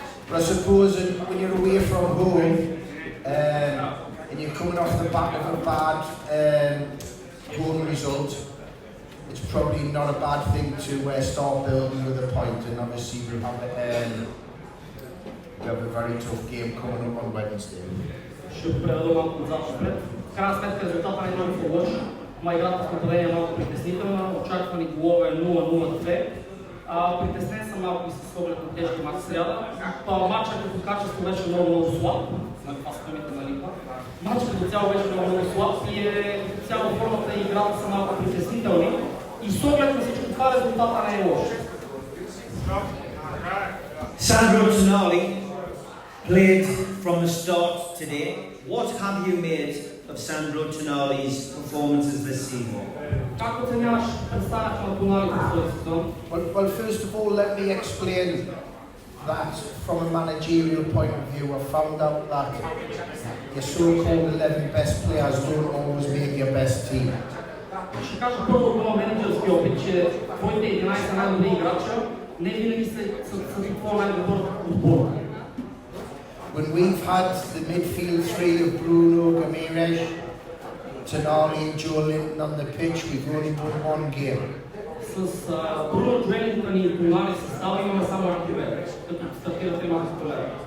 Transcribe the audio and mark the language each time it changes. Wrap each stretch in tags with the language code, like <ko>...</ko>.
<en>But I suppose when you're away from home and you're coming off the back of a bad home result, it's probably not a bad thing to start building with a point. And obviously we have a very tough game coming up on Wednesday.</en> <bg>Ще предадам малко отзад напред. В крайна сметка резултатът не е много лош. Ама играта в нападение е малко притеснителна. Очаквани голове 0-0-2. Притеснен съм малко и с оглед на тежки мач сряда. Матчът като качество беше много слаб. Това са думите на Липа. Матчът като цяло беше много слаб и цяло формата и играта са малко притеснителни. И с оглед на всичко това резултата не е лош.</bg> <en>Sandro Tonali played from the start today. What have you made of Sandro Tonali's performances this season? Well, first of all, let me explain that from a managerial point of view. I found out that your so-called 11 best players don't always make your best team.</en> <bg>Ще кажа първо от моя менеджерски опит, че твоите 11 най-добри играча не винаги са твоя най-добър отбор.</bg> <en>When we've had the midfield three of Bruno, Gamirez, Tonali and Joe Linton on the pitch, we've only won one game.</en> <bg>С Bruno, Joe Linton и Tonali състава имаме само една победа, като стартира тримата победа.</bg>